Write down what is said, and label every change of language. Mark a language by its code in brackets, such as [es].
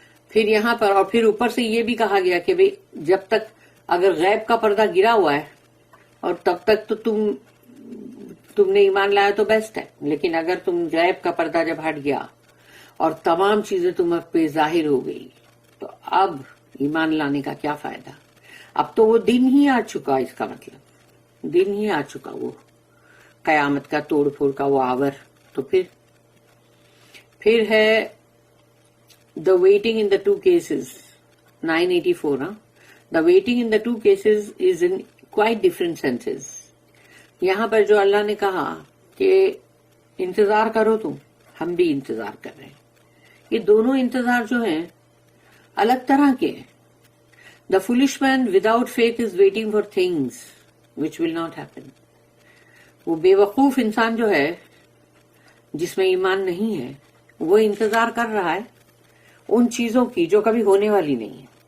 [ur] پھر یہاں پر اور پھر اوپر سے یہ بھی کہا گیا کہ بھئی جب تک اگر غیب کا پردہ گرا ہوا ہے اور تب تک تو تم نے ایمان لایا تو بیسٹ ہے، لیکن اگر تم غیب کا پردہ جب ہٹ گیا اور تمام چیزیں تم پہ ظاہر ہو گئی تو اب ایمان لانے کا کیا فائدہ. اب تو وہ دن ہی آ چکا، اس کا مطلب دن ہی آ چکا، وہ قیامت کا توڑ پھوڑ کا وہ آور. تو پھر ہے [en] the waiting in the two cases, 984. The waiting in the two cases is in quite different senses. [ur] یہاں پر جو اللہ نے کہا کہ انتظار کرو تم، ہم بھی انتظار کر رہے ہیں. یہ دونوں انتظار جو ہیں الگ طرح کے ہیں. [en] The foolish man without faith is waiting for things which will not happen. [ur] وہ بے وقوف انسان جو ہے جس میں ایمان نہیں ہے، وہ انتظار کر رہا ہے ان چیزوں کی جو کبھی ہونے والی نہیں ہے.